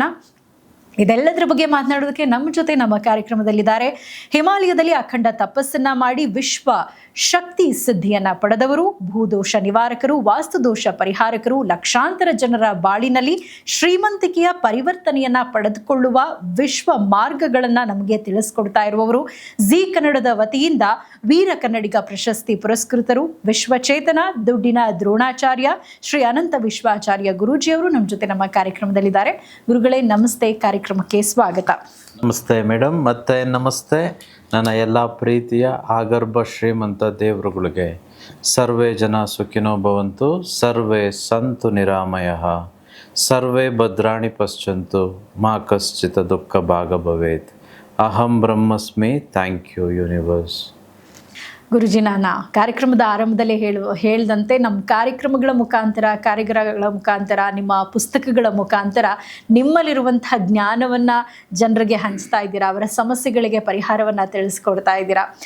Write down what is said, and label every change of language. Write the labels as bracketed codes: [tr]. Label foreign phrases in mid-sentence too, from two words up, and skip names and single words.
[kn] ಇದೆಲ್ಲದರ ಬಗ್ಗೆ ಮಾತನಾಡೋದಕ್ಕೆ ನಮ್ಮ ಜೊತೆ ನಮ್ಮ ಕಾರ್ಯಕ್ರಮದಲ್ಲಿದ್ದಾರೆ ಹಿಮಾಲಯದಲ್ಲಿ ಅಖಂಡ ತಪಸ್ಸನ್ನ ಮಾಡಿ ವಿಶ್ವ ಶಕ್ತಿ ಸಿದ್ಧಿಯನ್ನ ಪಡೆದವರು, ಭೂದೋಷ ನಿವಾರಕರು, ವಾಸ್ತುದೋಷ ಪರಿಹಾರಕರು, ಲಕ್ಷಾಂತರ ಜನರ ಬಾಳಿನಲ್ಲಿ ಶ್ರೀಮಂತಿಕೆಯ ಪರಿವರ್ತನೆಯನ್ನ ಪಡೆದುಕೊಳ್ಳುವ ವಿಶ್ವ ಮಾರ್ಗಗಳನ್ನ ನಮಗೆ ತಿಳಿಸ್ಕೊಡ್ತಾ ಇರುವವರು, ಜಿ ಕನ್ನಡದ ವತಿಯಿಂದ ವೀರ ಕನ್ನಡಿಗ ಪ್ರಶಸ್ತಿ ಪುರಸ್ಕೃತರು, ವಿಶ್ವಚೇತನ, ದುಡ್ಡಿನ ದ್ರೋಣಾಚಾರ್ಯ, ಶ್ರೀ ಅನಂತ ವಿಶ್ವಾಚಾರ್ಯ ಗುರೂಜಿಯವರು ನಮ್ಮ ಜೊತೆ ನಮ್ಮ ಕಾರ್ಯಕ್ರಮದಲ್ಲಿದ್ದಾರೆ. ಗುರುಗಳೇ ನಮಸ್ತೆ, ಕಾರ್ಯಕ್ರಮಕ್ಕೆ ಸ್ವಾಗತ. ನಮಸ್ತೆ ಮೇಡಮ್, ಮತ್ತೆ ನಮಸ್ತೆ ನನ್ನ ಎಲ್ಲ ಪ್ರೀತಿಯ ಆಗರ್ಭ ಶ್ರೀಮಂತ ದೇವರುಗಳಿಗೆ. [sa] ಸರ್ವೇ ಜನ ಸುಖಿನೋ ಭವಂತು, ಸರ್ವೇ ಸಂತು ನಿರಾಮಯಃ, ಸರ್ವೇ ಭದ್ರಾಣಿ ಪಶ್ಯಂತು, ಮಾ ಕಶ್ಚಿತ್ ದುಃಖ ಭಾಗ ಭವೇತ್. ಅಹಂ ಬ್ರಹ್ಮಸ್ಮಿ. [en] thank you universe. [kn] ಗುರುಜಿ, ನಾನು ಕಾರ್ಯಕ್ರಮದ ಆರಂಭದಲ್ಲೇ ಹೇಳಿದಂತೆ ನಮ್ಮ ಕಾರ್ಯಕ್ರಮಗಳ ಮುಖಾಂತರ, ಕಾರ್ಯಾಗಾರಗಳ ಮುಖಾಂತರ, ನಿಮ್ಮ ಪುಸ್ತಕಗಳ ಮುಖಾಂತರ ನಿಮ್ಮಲ್ಲಿರುವಂತಹ ಜ್ಞಾನವನ್ನು ಜನರಿಗೆ ಹಂಚ್ತಾ ಇದ್ದೀರಾ, ಅವರ ಸಮಸ್ಯೆಗಳಿಗೆ ಪರಿಹಾರವನ್ನು ತಿಳಿಸ್ಕೊಡ್ತಾ ಇದ್ದೀರಾ.